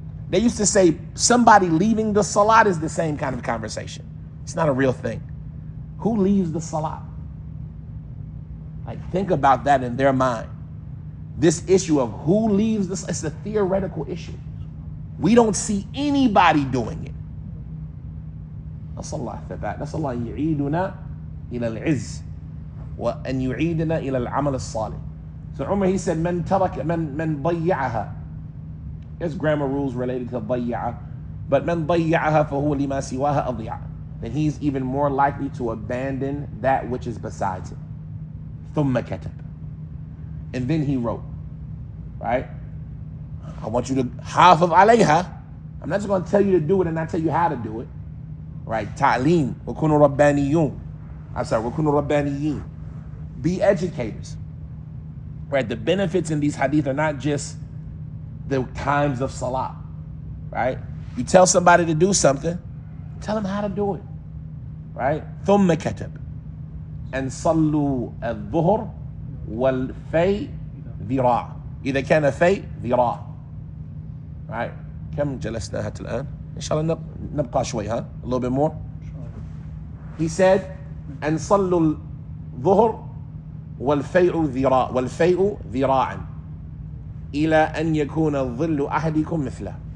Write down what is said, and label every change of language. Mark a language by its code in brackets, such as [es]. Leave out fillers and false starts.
[en] They used to say somebody leaving the salat is the same kind of conversation. It's not a real thing. Who leaves the salat? Like, think about that in their mind. This issue of who leaves this, it's a theoretical issue. We don't see anybody doing it. [ar] نسأل الله الثبات. نسأل الله يعيدنا إلى العز وأن يعيدنا إلى العمل الصالح. [en] So Umar, he said, [ar] من ضيعها. [en] There's grammar rules related to [ar] ضيعها, [en] but [ar] من ضيعها فهو لما سواها أضيع. [en] Then he's even more likely to abandon that which is besides him. [ar] ثم كتب. [en] And then he wrote, right? I want you to [ar] حافظ عليها. [en] I'm not just going to tell you to do it and not tell you how to do it. Right? [ar] تعليم. وكونوا ربانيون. [en] I'm sorry, [ar] وكونوا ربانيين. [en] Be educators. Right? The benefits in these hadith are not just the times of salah. Right? You tell somebody to do something, tell them how to do it. Right? [ar] ثم كتب. [en] And [ar] صلوا الظهر والفي ذراع. إذا كان في ذراع. [en] Right? [ar] كم جلسنا حتى الآن؟ إن شاء الله نبقى شوي, [en] huh? A little bit more. He said, and [ar] صلوا الظهر والفيء ذراعا إلى أن يكون ظل أحدكم مثله.